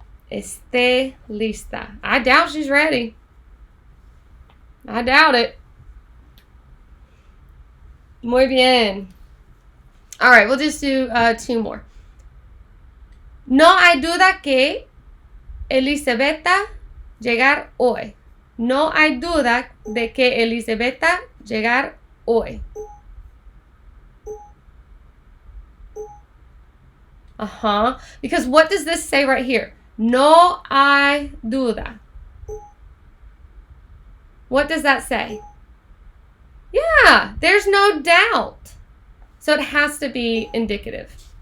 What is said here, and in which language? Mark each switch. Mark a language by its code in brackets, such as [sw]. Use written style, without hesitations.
[es] Esté lista. [en] I doubt she's ready. I doubt it. [es] Muy bien. [en] All right, we'll just do 2 more. [es] No hay duda que Elisabetta llegar hoy. No hay duda de que Elisabetta llegar hoy. [en] Because what does this say right here? [es] No hay duda. [en] What does that say? Yeah, there's no doubt. So it has to be indicative.